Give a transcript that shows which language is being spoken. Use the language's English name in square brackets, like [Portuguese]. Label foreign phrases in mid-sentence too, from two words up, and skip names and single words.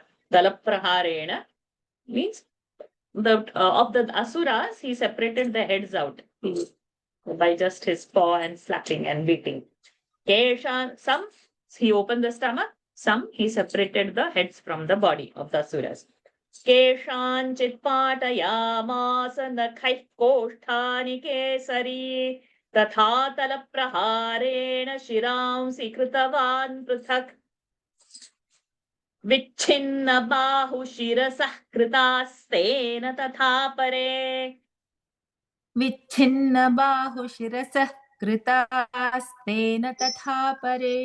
[English] Dalapraharena means of the Asuras, he separated the heads out by just his paw and slapping and beating. Keshan, some he opened the stomach, some he separated the heads from the body of the Asuras. [Sanskrit] केशांश्चित् पातयामास नखैः कोष्ठानि केसरी तथा तलप्रहारेण शिरांसि कृतवान् पृथक् विच्छिन्न बाहुशिरसः कृतास्तेन तथा परे विच्छिन्न बाहुशिरसः कृतास्तेन तथा परे